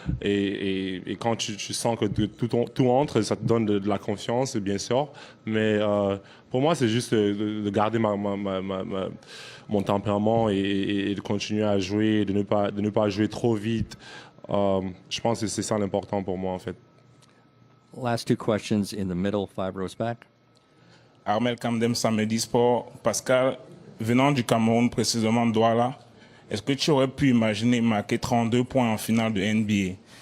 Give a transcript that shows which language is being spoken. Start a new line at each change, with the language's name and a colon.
French: Et quand tu sens que tout entre, ça te donne de la confiance, bien sûr. Mais pour moi, c'est juste de garder mon tempérament et de continuer à jouer, de ne pas jouer trop vite. Je pense que c'est ça l'important pour moi, en fait.
English: Last 2 questions in the middle, 5 rows back.
French: Armel Kamdem, Samedi Sport. Pascal, venant du Cameroun, précisément de Douala, est-ce que tu aurais pu imaginer marquer 32 points en finale de NBA?